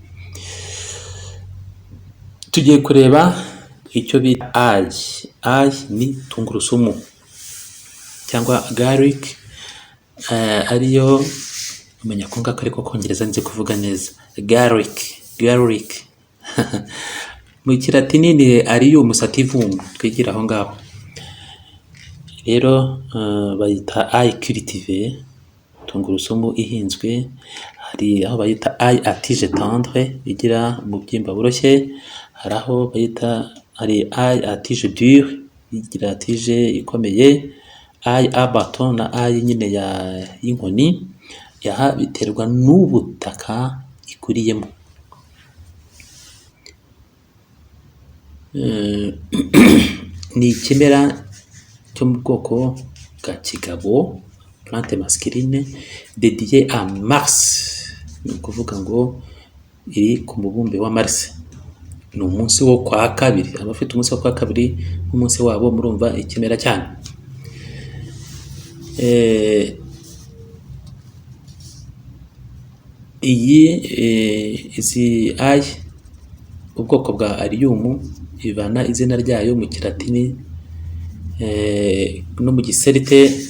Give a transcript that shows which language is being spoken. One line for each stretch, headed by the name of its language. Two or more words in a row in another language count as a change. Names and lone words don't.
Kinyarwanda: Tugiye kureba icyo bita ayi ni tungurusumu cyangwa garlic, ariyo umenya ko ngako ariko kongereza nzi kuvuga neza garlic mu kilatini ni
Latin: arium sativum
Kinyarwanda: twigira aho ngaho. Rero bayita
French: ayi cultive,
Kinyarwanda: tungurusumu ihinzwe. Hari aho bayita
French: ayi à tige tendre
Kinyarwanda: igira umubyimba buroshye, hari aho bayita hari
French: ayi à tige dure
Kinyarwanda: igira tige ikomeye,
French: ayi à bâton
Kinyarwanda: na ayi nyine y'inkoni. Aha biterwa n'ubutaka ikuriyemo. Ni ikimera cyo mu bwoko bwa kigabo,
French: plante masculine dédiée à Mars,
Kinyarwanda: ni ukuvuga ngo iri ku mubumbe wa Mars. Ni umunsi wo kwa kabiri, abafite umunsi wo kwa kabiri nk'umunsi wabo murumva ikimera cyane. Izi ayi ubwoko bwa arium ivana izina ryayo mu kilatini no mu giserite